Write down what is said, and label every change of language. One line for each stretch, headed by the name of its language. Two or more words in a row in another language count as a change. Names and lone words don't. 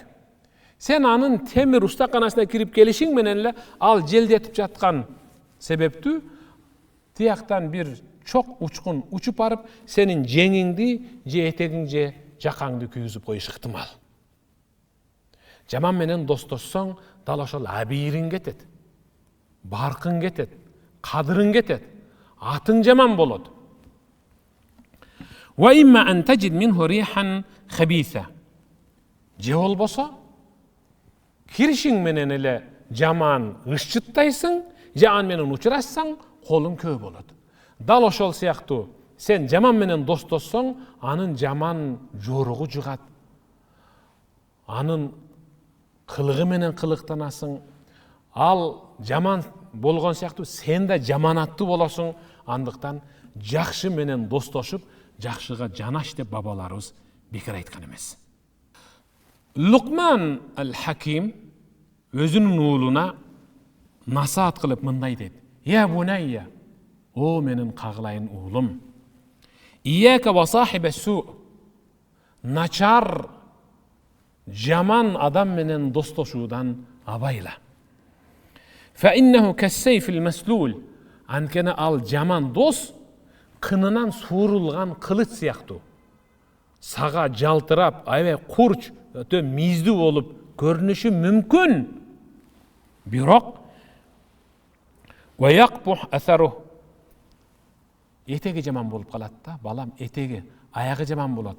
Kyrgyz: Сен анын темир устаканасына кирип келишиң менен эле ал желдетип жаткан себептүү тияктан бир чок учкун учуп барып, сенин жеңиңди, же этегиң, же жакаңды күйгүзүп коюшу ыктымал. Жаман менен достошсоң, дал ошол абийириң кетет. Баркың кетет, кадырың кетет. Атың жаман болот.
Arabic: وإما أن تجد منه ريحا خبيثة.
Kyrgyz: Je болбосо, киришиң менен эле жаман ышчыттайсың, же ан менен учурашсаң, колуң көп болот. Дал ошол сыяктуу, сен жаман менен достошсоң, анын жаман жоругу жугат. Анын кылыгы менен кылыктанасың. Ал жаман болгон сыяктуу, сен да жаманаттуу болосуң. Андыктан жакшы менен достошуп, жакшыга жанаш деп бабаларыбыз бекер айткан эмес. Лукман ал-Хаким өзүнүн уулуна насаат кылып мындай дейт:
Arabic: "يا بني,
Kyrgyz: о менин кагылайын уулум,
Arabic: إياك وصاحب السوء,
Kyrgyz: начар жаман адам менен достошуудан абайла.
Arabic: فإنه كالسيف المسلول,
Kyrgyz: анткени ал жаман дос кынынан суурулган кылыч сыяктуу. Сага жалтырап, аябай курч, өтө миздүү болуп көрүнүшү мүмкүн. Бирок
Arabic: ويقبح أثره,
Kyrgyz: этеги жаман болуп калат да, балам, этеги, аягы жаман болот.